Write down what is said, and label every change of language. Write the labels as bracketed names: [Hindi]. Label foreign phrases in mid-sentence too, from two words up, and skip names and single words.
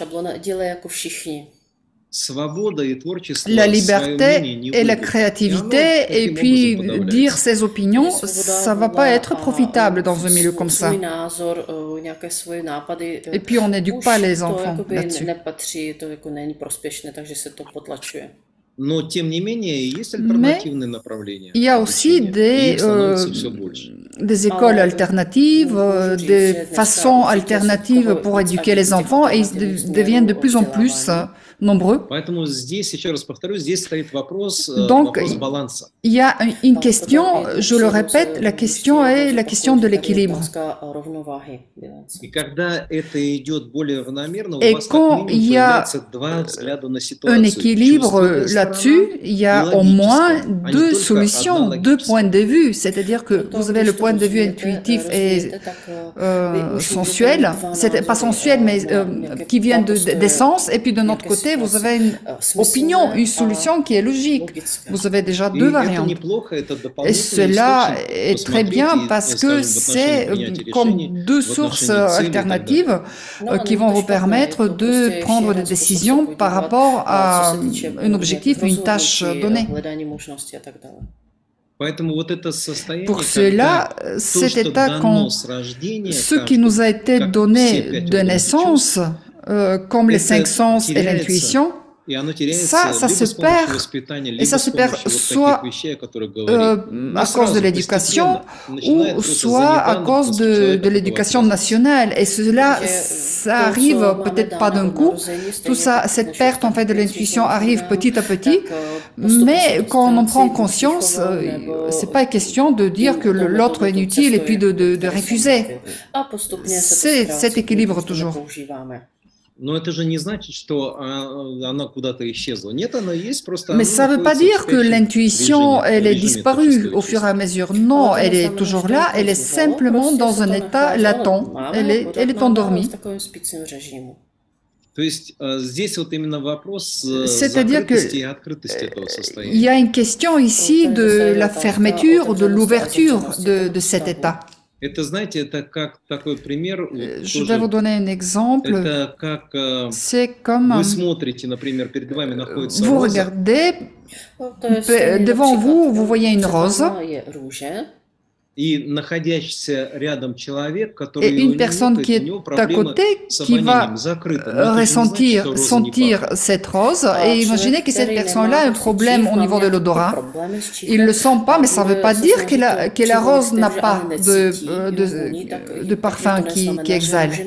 [French] La liberté et la créativité, et puis dire ses opinions, ça ne va pas être profitable dans un milieu comme ça. Et puis on n'éduque pas les enfants là-dessus. [Russian] Но, тем не менее, есть [French] Mais [Russian] альтернативные направления [French] il y a aussi [Russian] обучения, и их становится все больше. [French] des écoles alternatives, des façons alternatives pour éduquer les enfants, et ils deviennent de plus en plus nombreux. [Russian] Поэтому здесь, еще раз повторю, здесь стоит вопрос [French] Donc, [Russian] баланса. [French] il y a une question, je le répète, la question est la question de l'équilibre. [Russian] И когда это идет более равномерно, у [French] Et [Russian] вас как [French] quand il [Russian] минимум [French] y a [Russian] появляется два взгляда на [French] un [Russian] ситуацию. [French] équilibre [Russian] Чувственная [French] là-dessus, [Russian] сторона [French] il y a [Russian] и [French] au moins [Russian] логическая, а не [French] deux [Russian] только [French] solutions, [Russian] одна [French] deux points [Russian] логическая. [French] de vue. C'est-à-dire que vous avez le point de vue intuitif et sensuel, c'est pas sensuel, mais qui vient d'essence, et puis de notre côté, vous avez une opinion, une solution qui est logique. Vous avez déjà deux [Russian] И это [French] variantes. [Russian] неплохо, это [French] Et [Russian] дополнительный [French] cela [Russian] источник [French] est très [Russian] посмотреть [French] bien [Russian] и, [French] parce [Russian] скажем, [French] que [Russian] в отношении [French] c'est [Russian] принятия решений, [French] comme deux [Russian] в [French] sources [Russian] отношении цели и так далее. [French] alternatives qui vont vous permettre de prendre des décisions par rapport à un objectif, une tâche donnée. [Russian] Поэтому вот это состояние, [French] Pour [Russian] когда [French] cela, [Russian] то, [French] cet [Russian] что [French] état [Russian] дано [French] quand [Russian] с рождения [French] ce qui nous a été [Russian] как все [French] donné [Russian] пять [French] de [Russian] органов [French] naissance, [Russian] чувств, [French] comme les [Russian] это [French] cinq sens et [Russian] теряется. [French] l'intuition, [Russian] И оно теряется [French] ça [Russian] либо [French] se [Russian] с помощью [French] perd, [Russian] воспитания, [French] et [Russian] либо [French] ça [Russian] с [French] se perd [Russian] помощью вот [French] soit [Russian] таких вещей, о которых говорим. [French] à cause de l'éducation ou soit à cause de l'éducation nationale. Et cela, ça arrive peut-être pas d'un coup. Tout ça, cette perte en fait de l'intuition arrive petit à petit. Mais quand on en prend conscience, c'est pas question de dire que l'autre est inutile et puis de refuser. C'est cet équilibre toujours. [Russian] Но это же не значит, что она куда-то исчезла. Нет, она есть, просто [French] Mais ça ne veut pas dire que l'intuition, elle est disparue au fur et à mesure. Non, elle est toujours là, elle est simplement dans un état latent. Elle est endormie. [Russian] То есть здесь вот именно вопрос закрытости и открытости этого состояния. Il y a une question ici de la fermeture, de l'ouverture de cet état. Это, знаете, это как такой пример. [French] Je vais vous donner un exemple. [Russian] Это как [French] c'est comme [Russian] вы смотрите, например, перед вами находится [French] vous [Russian] роза. [French] Regardez devant vous, vous voyez une rose. [Russian] И находящийся рядом человек, который [French] et une personne qui est à côté, qui va sentir cette rose, et imaginez que cette personne-là a un problème au niveau de l'odorat. Il ne le sent pas, mais ça ne veut pas dire que la rose n'a pas de parfum qui exhale.